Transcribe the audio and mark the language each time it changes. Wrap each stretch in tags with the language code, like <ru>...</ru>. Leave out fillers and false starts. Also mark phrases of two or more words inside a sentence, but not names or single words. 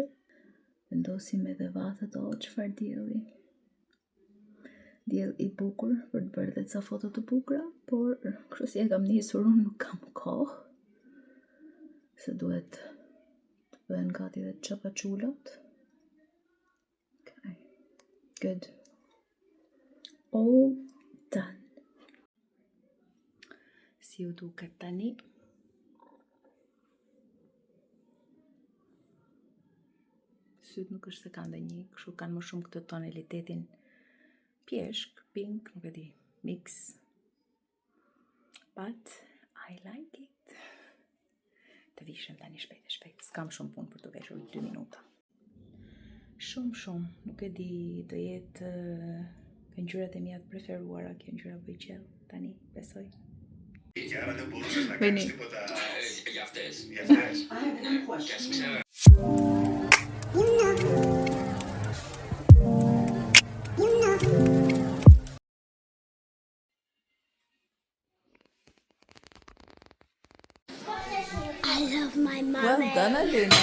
<sq>Vendosim edhe vatët çfarë dielli. Diell I bukur për të bërë dhe ca foto të bukura, por kështu si e kam nisur unë nuk kam kohë. Se duhet të bëhen gati dhe çapachullat.</sq> <en>Okay. Good. All done.</en> <sq>Si u duket tani? Syt nuk është se kanë dhe një, kështu kanë më shumë këtë tonalitetin pjeshk, pink, nuk e di, mix.</sq> <en>But I like it.</en> <sq>Të vishem tani shpejt. S'kam shumë punë për të veshur 2 minuta. Shumë, nuk e di, do jetë ngjyrat e mia të preferuara, kjo ngjyra bëjqell, tani, besoj.</sq> <el>Και άρα δεν μπορούσες να Βαίνει. κάνεις τίποτα. Για αυτές. Για αυτές.</el> <en>I love my mommy. Well done, Alina.</en>